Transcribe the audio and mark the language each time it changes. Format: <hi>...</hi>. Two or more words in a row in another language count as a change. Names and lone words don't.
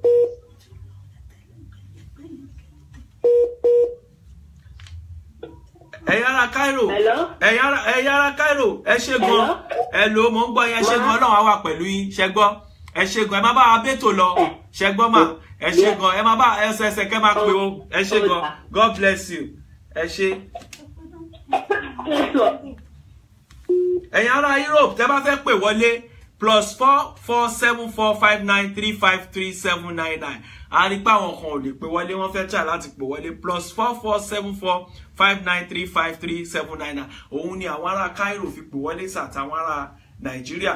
<yo>ẹ̀yin ará Cairo ẹ̀yin ará Cairo ẹ ṣé gan hello mo ń gbọ́ yín ẹ ṣé gan Ọlọ́run á wà pẹ̀lú yín ṣé gbọ́ ẹ ṣé gan ẹ má bá wa bẹ́tò lọ ṣé gbọ́ mà ẹ ṣé gan ẹ má bá ẹsẹ̀ kẹ́ máa pè o ẹ ṣé gan</yo> <en>God bless you</en> <yo>ẹ ṣé. ẹ̀yin ará Europe tẹ́ bá fẹ́ pè wọlé +44745935379 a rí pé àwọn kan ò lè pè wọlé wọ́n fẹ́ try láti pè wọlé +447459353799 òun ni àwọn ará Cairo fi pè wọlé sàtàwọn ará Nàìjíríà.</yo>